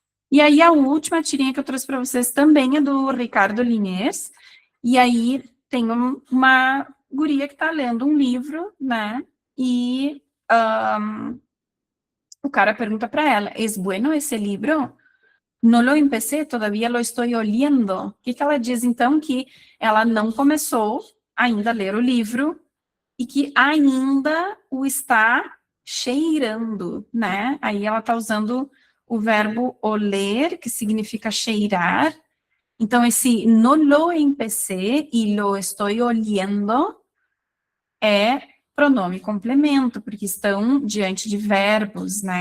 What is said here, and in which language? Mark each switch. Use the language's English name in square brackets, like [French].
[Portuguese] E aí, a última tirinha que eu trouxe para vocês também é do Ricardo Liniers. E aí, tem uma guria que está lendo um livro, né? E o cara pergunta para ela, [Spanish] ¿es bueno [Portuguese] esse livro? [Spanish] No lo empecé, todavía lo estoy oliendo. [Portuguese] O que ela diz, então? Que ela não começou ainda a ler o livro e que ainda o está cheirando, né? Aí ela está usando o verbo oler, que significa cheirar. Então, esse [Spanish] no lo empecé [Portuguese] e [Spanish] lo estoy oliendo [Portuguese] é pronome complemento, porque estão diante de verbos, né?